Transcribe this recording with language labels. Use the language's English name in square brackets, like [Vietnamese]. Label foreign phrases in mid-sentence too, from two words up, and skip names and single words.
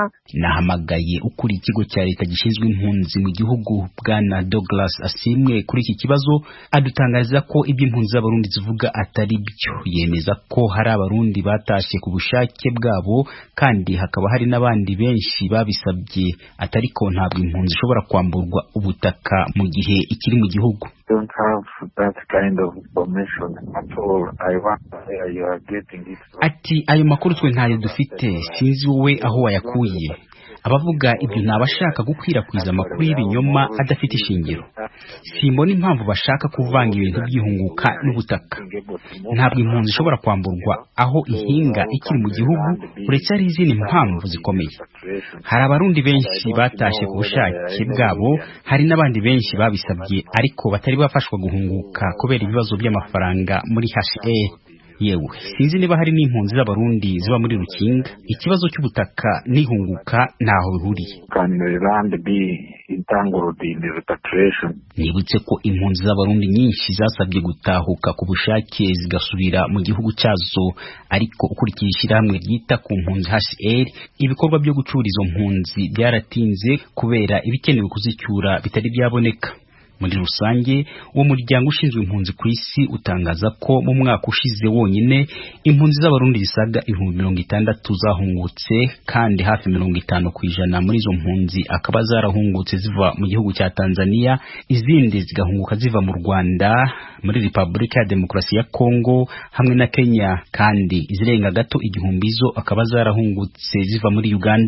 [Kinyarwanda] Nahamagaye ukuri ikigo cya leta gishinzwe impunzi mu gihugu Bwana Douglas Asimwe kuri iki kibazo, adutangariza ko ibyo impunzi z'abarundi zivuga atari byo. Yemeza ko hari abarundi batashe ku bushake bwabo kandi hakaba hari n'abandi benshi babisabye, atari ko ntabwo impunzi ishobora kwamburwa ubutaka mu gihe ikiri mu gihugu. [English] Don't have that kind of information at all. I wonder where you are getting it from. [Kinyarwanda] Ati ayo makuru twe ntayo dufite, sinzi wowe aho wayakuye. Abavuga ibyo nabashaka gukwirakwiza amakuru y'ibinyoma adafite ishingiro. Simbona impamvu bashaka kuvanga ibintu by'ihunguka n'ubutaka. Ntabwo impunzi ishobora kwamburwa aho ihinga ikiri mu gihugu, uretse ari izindi mpamvu zikomeye. Hari abarundi benshi batashe ku bushake bwabo, hari n'abandi benshi babisabye ariko batari bafashwa guhunguka kubera ibibazo by'amafaranga muri HCR. Yewe sinzi niba hari n'impunzi z'abarundi ziba muri Rukinga. Ikibazo cy'ubutaka n'ihunguka ntaho bihuriye. [English] Can the land be entangled in the repatriation? [Kinyarwanda] Nibutse ko impunzi z'abarundi nyinshi zasabye gutahuka ku bushake zigasubira mu gihugu cyazo, ariko ukurikije ishyirahamwe ryita ku mpunzi HCR, ibikorwa byo gucura izo mpunzi byaratinze kubera ibikenewe kuzicyura bitari byaboneka. Muri rusange uwo muryango ushinzwe impunzi ku isi utangaza ko mu mwaka ushize wonyine impunzi z'abarundi zisaga 60,000 zahungutse, kandi hafi 50% muri izo mpunzi akaba zarahungutse ziva mu gihugu cya Tanzania, izindi zigahunguka ziva mu Rwanda, muri Repubulika ya Demokarasi ya Kongo hamwe na Kenya, kandi izirenga gato 1,000 zo akaba zarahungutse ziva muri Uganda.